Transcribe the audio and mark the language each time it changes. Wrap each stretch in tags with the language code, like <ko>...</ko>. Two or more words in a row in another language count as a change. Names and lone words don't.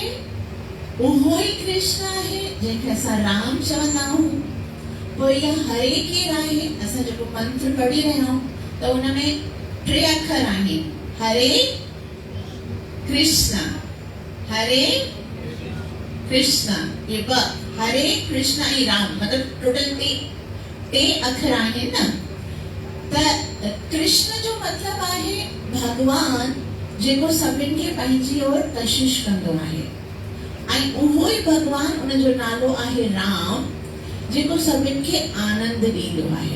<sd>उहो ई कृष्ण आहे जंहिंखे असां राम चवंदा आहियूं। पोइ इहा हरे केरु आहे? असां जेको मंत्र पढ़ी रहिया आहियूं त उन में 3 अखर आहिनि, हरे कृष्ण ये ब हरे कृष्ण ऐं राम मतलब टोटल 3 अखर आहिनि न। त कृष्ण जो मतलब आहे भगवान जेको सभिनि खे पंहिंजी ओर कशिश कंदो आहे, ऐं उहो ई भगवान उन जो नालो आहे राम जेको सभिनि खे आनंद ॾींदो आहे।</sd>